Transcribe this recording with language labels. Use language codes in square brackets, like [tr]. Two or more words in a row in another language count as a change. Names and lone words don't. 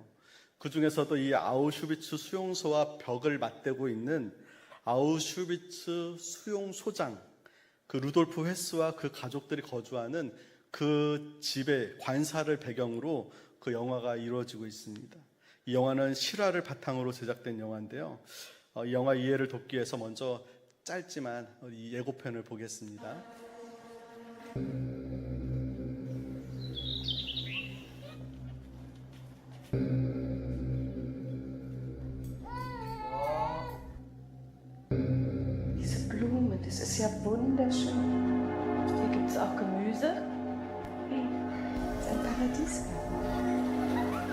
[ko] 그 중에서도 이 아우슈비츠 수용소와 벽을 맞대고 있는 아우슈비츠 수용소장, 그 루돌프 헤스와 그 가족들이 거주하는 그 집의 관사를 배경으로 그 영화가 이루어지고 있습니다. 이 영화는 실화를 바탕으로 제작된 영화인데요. 이 영화 이해를 돕기 위해서 먼저 짧지만 이 예고편을 보겠습니다. [de] Diese Blume, das ist ja wunderschön. Hier gibt es auch Gemüse. Hey, das ist ein Paradiesgarten.